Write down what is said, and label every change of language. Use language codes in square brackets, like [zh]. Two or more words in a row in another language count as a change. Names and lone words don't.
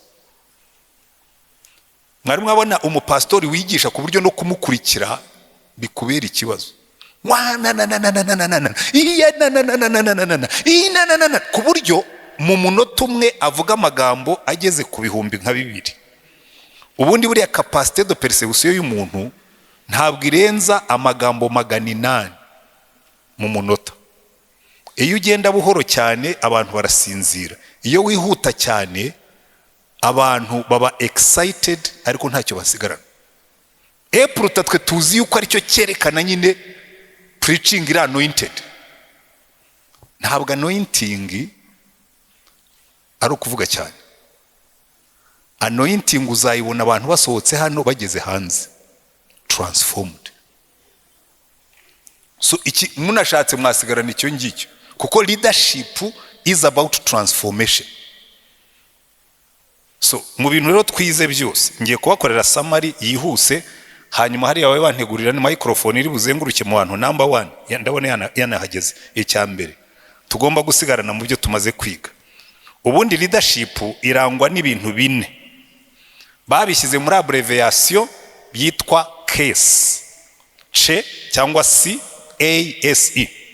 [rw] Mwari mwabona umupastori wigisha ku buryo no kumukurikira bikubera ikibazo, ku buryo mu munota umwe avuga amagambo ageze ku bihumbi nka 2. Ubundi buriya [fr] capacité de perception [rw] y'umuntu ntabwo irenza amagambo 800 mu munota. Iyo ugenda buhoro cyane abantu barasinzira, iyo wihuta cyane abantu baba excited ariko ntacyo basigarana. Epruta twe tuzi yuko aricyo cyerekana nyine preaching iri anointed. Ntabwo anointing ari ukuvuga cyane. Anointing uzayibona abantu basohotse hano bageze hanze transformed. So iki munashatse mwasigarana icyo ngicyo, kuko [en] leadership is about transformation. [rw] So mu bintu rero twize byose ngiye kubakorera summary yihuse, hanyuma hari yawe bantegurira ni microphone iri buzenguruke mu bantu. Number 1 ndabona yanahageze. Icyambere tugomba gusigarana mu byo tumaze kwiga. Ubundi leadership irangwa n'ibintu 4 babishyize muri abbreviation byitwa case, C cyangwa CASE.